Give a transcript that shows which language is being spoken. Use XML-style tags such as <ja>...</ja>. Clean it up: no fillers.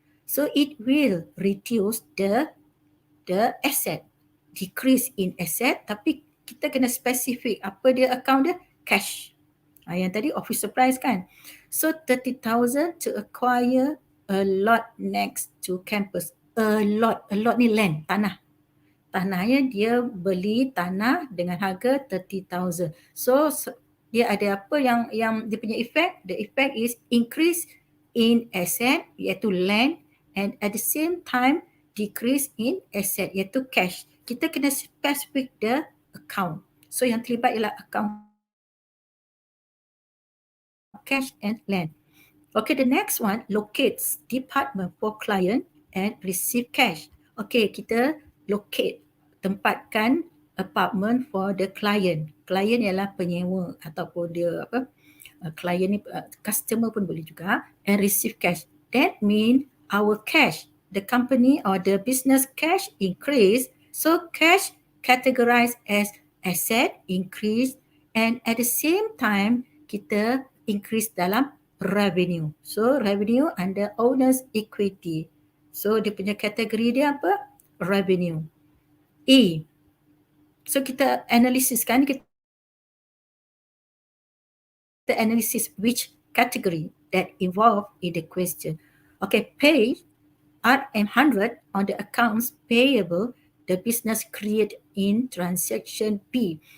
<en>So it will reduce the asset, decrease in asset,</en> <ms>tapi kita kena specific apa dia account dia,</ms> <en>cash.</en> <ms>Yang tadi office supplies kan.</ms> <en>So 30,000 to acquire a lot next to campus. A lot ni land, tanah.</en> <ms>Tanahnya dia beli tanah dengan harga 30,000. So dia ada apa yang dia punya effect?</ms> <en>The effect is increase in asset iaitu land, and at the same time decrease in asset iaitu cash.</en> <ms>Kita kena</ms> <en>specific the account. So</en> <ms>yang terlibat ialah</ms> <en>account cash and land. Okay, the next one, locates department for client and receive cash.</en> <ms>Okay, kita locate, tempatkan</ms> <en>apartment for the client.</en> <ms>Client ialah penyewa ataupun dia apa, client ni customer pun boleh juga,</ms> <en>and receive cash. That mean our cash, the company or the business cash increase, so cash categorized as asset increase, and at the same time</en> <ms>kita increase dalam revenue.</ms> <en>So revenue under owner's equity.</en> <ms>So dia punya kategori dia apa?</ms> <en>Revenue. E. So</en> <ms>kita analysis kan, kita analysis</ms> <en>which category that involved in the question. Okay, pay RM100 on the accounts payable the business create in transaction B.</en>